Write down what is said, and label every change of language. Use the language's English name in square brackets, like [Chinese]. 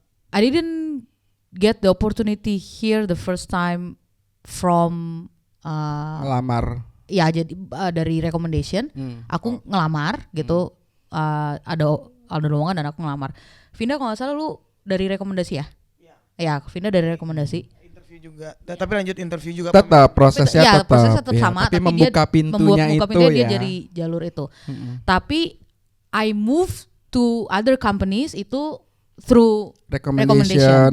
[English] I didn't get the opportunity here the first time from [Indonesian] ngelamar. Ya jadi dari recommendation, aku ngelamar gitu. Ada lowongan dan aku ngelamar. Vinda kalau nggak salah lu dari rekomendasi ya? Ya, Vinda dari rekomendasi. Interview juga. Tapi lanjut interview juga. Tetap prosesnya tetap sama. Tapi membuka pintunya itu dia jadi jalur itu. [English] Tapi I move to other companies itu through recommendation